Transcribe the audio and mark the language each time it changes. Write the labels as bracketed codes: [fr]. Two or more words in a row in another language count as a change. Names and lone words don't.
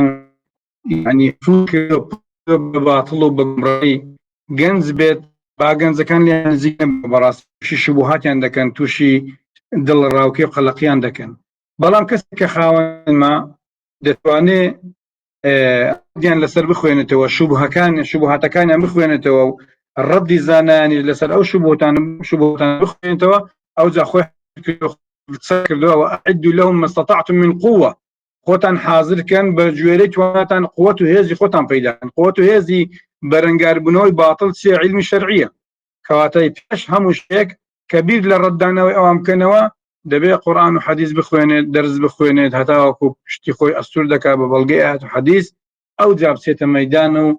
[ckb] یعنی بە باتڵ و بە گومڕایی گەنج بێت با گەنجەکان لیان نزیک بەڕاستی شبوهاتیان دەکەن تووشی دڵڕاوکێ و قەلەقیان دەکەن بەڵام کەسێک کە خاوەنما دەتوانێت دیان لەسەر بخوێنێتەوە شوبهاتەکانیان بخوێنێتەوە و ڕەدی زانانی لەسەر ئەو شوبهاتان بخوێنێتەوە ئەو جا خۆی کردووە [ar] وأعدوا لهم ما استطعتم من قوة [ckb] خۆتان حاضرکەن بە گوێرەی تواناتان قووەت و هێزی خۆتان پەیداکەن قووەت و هێزی بەرەنگاربوونەوەی باتڵ چیە عیلمی شەرعیە کەواتای پێش هەموو شتێک کە بیر لە ڕەتدانەوەی ئەوان بکەنەوە دەبێت قورئان و حەدیث بخوێنێت دەرس بخوێنێت هەتاوەکو پشتی خۆی ئەستور دەکات بە بەڵگەی ئاەت و حەدیث ئەو جا بچێتە مەیدان و